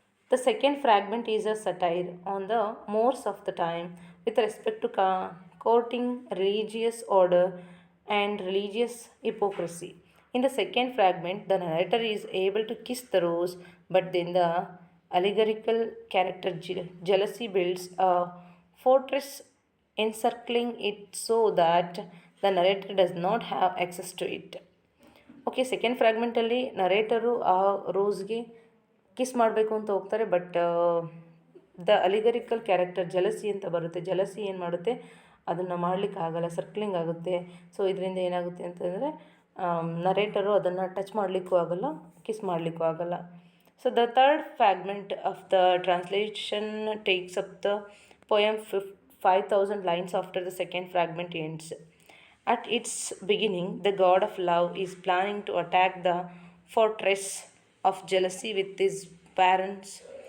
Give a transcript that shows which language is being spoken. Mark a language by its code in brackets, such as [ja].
[en] The second fragment is a satire on the mores of the time with respect to courting, religious order, and religious hypocrisy. In the second fragment, the narrator is able to kiss the rose, but then the allegorical character jealousy builds a fortress encircling it so that the narrator does not have access to it. [kn] Okay, second ಫ್ರ್ಯಾಗ್ಮೆಂಟಲ್ಲಿ ನರೇಟರು ಆ ರೋಸ್ಗೆ kiss ಮಾಡಬೇಕು ಅಂತ ಹೋಗ್ತಾರೆ, [en] but the allegorical character jealousy [kn] ಅಂತ ಬರುತ್ತೆ. Jealousy ಏನು ಮಾಡುತ್ತೆ, ಅದನ್ನು ಮಾಡಲಿಕ್ಕೆ ಆಗಲ್ಲ, ಸರ್ಕ್ಲಿಂಗ್ ಆಗುತ್ತೆ. ಸೊ ಇದರಿಂದ ಏನಾಗುತ್ತೆ ಅಂತಂದರೆ ನರೇಟರು ಅದನ್ನು ಟಚ್ ಮಾಡಲಿಕ್ಕೂ ಆಗಲ್ಲ, ಕಿಸ್ ಮಾಡಲಿಕ್ಕೂ ಆಗಲ್ಲ. [en] So the third fragment of the translation takes up the poem 5,000 lines after the second fragment ends. At its beginning, the god of love is planning to attack the fortress of jealousy with his parents.